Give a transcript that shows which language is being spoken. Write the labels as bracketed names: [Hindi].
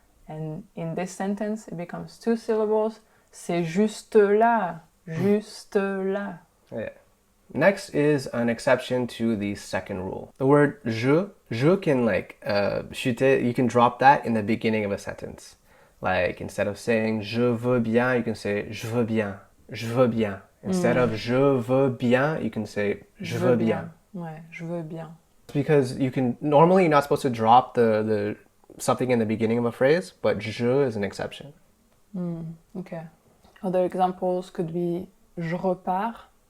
[English] And in this sentence, it becomes two syllables. [French] C'est juste là. Juste là. [English] Yeah. Next is an exception to the second rule. The word je can like chute, you can drop that in the beginning of a sentence. Like instead of saying [French] je veux bien, [English] you can say [French] je veux bien, je veux bien. [English] Instead of [French] je veux bien, [English] you can say [French] je veux bien. Ouais, je veux bien. [English] Because normally you're not supposed to drop the something in the beginning of a phrase, but je is an exception. Okay. Other examples could be je repars.